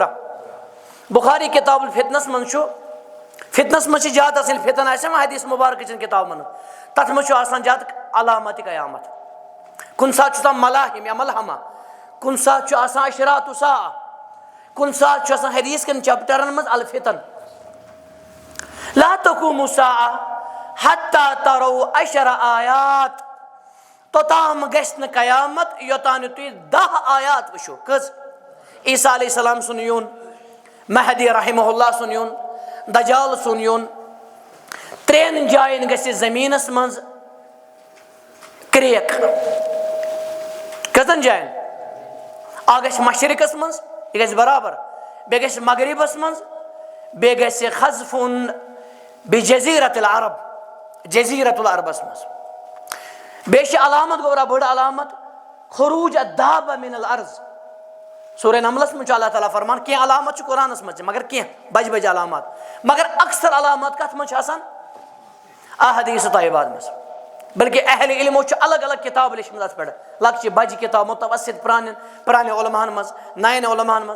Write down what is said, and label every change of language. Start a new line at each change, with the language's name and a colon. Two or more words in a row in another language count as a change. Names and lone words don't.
Kashmiri: بخاری کتاب الفتنس منٛز چھُ, فتنس منٛز چھِ زیادٕ آسان, فتن آسہِ وۄنۍ حدیث مبارکہ چٮ۪ن کتابن منٛز, تتھ منٛز چھُ آسان زیادٕ علامات قیامت. کُنہِ ساتہٕ چھُ آسان ملاحم یا ملحمہ, کُنہِ ساتہٕ چھُ آسان
Arabic: اشراط الساعہ,
Kashmiri: کُنہِ ساتہٕ چھُ آسان حدیث کٮ۪ن چیپٹرن منٛز الفتن.
Arabic: لا تقوم الساعہ حتی تروا 10 آیات.
Kashmiri: توٚتام گژھِ نہٕ قیامت یوٚتام نہٕ تُہۍ 10 آیات وٕچھو. کٔژ؟ عیسیٰ علیہ السلام سُنٛد یُن, مہدی رحمہ اللہ سُنٛد یُن, دجال سُنٛد یُن. 3 جاین گژھِ زمیٖنس منٛز کریک. کٔژن جاین؟ اکھ گژھِ مشرقس منٛز, یہِ گژھِ برابر. بیٚیہِ گژھِ مغربس منٛز, بیٚیہِ گژھِ خزفُن
Arabic: بجزیرۃ العرب,
Kashmiri: جزیرۃ العربس منٛز. بیٚیہِ چھِ علامت گوٚبرا بٔڑ علامت
Arabic: خروج الدابہ من الارض.
Kashmiri: سورہ نملس منٛز چھُ اللہ تعالیٰ فرمان کینٛہہ علامت چھِ قرآنس منٛز تہِ, مگر کینٛہہ بجہِ بجہِ علامات. مگر اکثر علامات کتھ منٛز چھِ آسان؟ احادیث طیبات منٛز. بلکہ اہل علمو چھُ الگ الگ کتاب لیچھمٕژ اتھ پٮ۪ٹھ, لۄکچہِ بجہِ کتاب متوسط پرانہِ علماہن منٛز, نَیَن علماہن منٛز.